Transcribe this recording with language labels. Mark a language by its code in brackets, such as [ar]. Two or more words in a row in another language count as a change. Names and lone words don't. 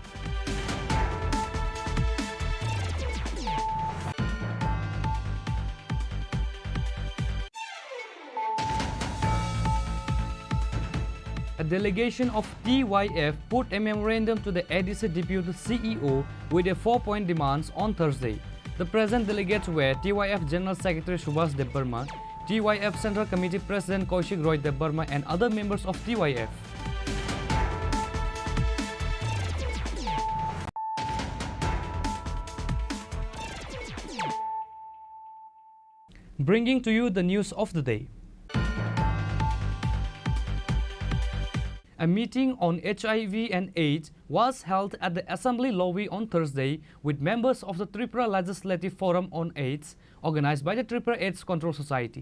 [en] A delegation of TYF put a memorandum to the ADC Deputy CEO with a 4-point demands on Thursday. The present delegates were TYF General Secretary Subhas Debbarma, TYF Central Committee President Kaushik Roy Debbarma and other members of TYF. Bringing to you the news of the day. A meeting on HIV and AIDS was held at the Assembly lobby on Thursday with members of the Tripura Legislative Forum on AIDS, organized by the Tripura AIDS Control Society.